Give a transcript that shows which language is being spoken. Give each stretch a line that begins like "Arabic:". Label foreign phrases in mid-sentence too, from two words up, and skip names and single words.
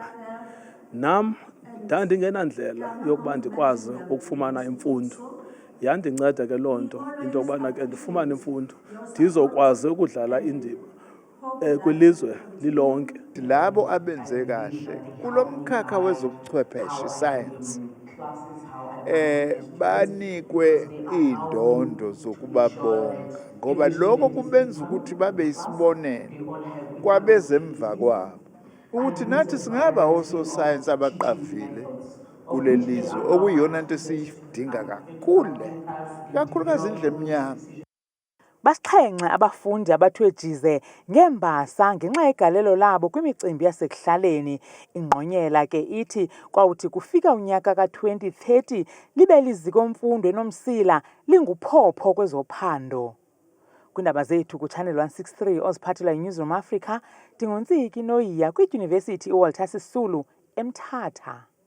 Xhosa: Nam ndandingenandlela yokuba ndikwazi ukufumana imfundo. Yandinceda ke loo nto into yokubana ke ndifumane imfundo ndizokwazi ukudlala indima kwilizwe lilonke.
Zulu: Labo abenze kahle kulomkhakha wezobuchwepheshe science banikwe indondo zokubabonga ngoba lokho kubenza ukuthi babe isibonelo kwabezemva kwabo ukuthi nathi singaba oso science abaqavile kulelizwe okuyiyona into esiyidinga kakhulukazi indle emnyama.
Xhosa: Basixhenxe abafundi abathwejize ngembasa ngenxa yegalelo labo kwimicimbi yasekuhlaleni. Ingqonyela ke ithi kwawuthi kufika unyaka ka-2030 libe liziko mfundo enomsila linguphopho kwezophando. Kwindaba zethu kuChannel 163 oziphathela iNewsroom Africa, ndingontsiki Noyiya kwidyunivesithi iWalter Sisulu eMthatha.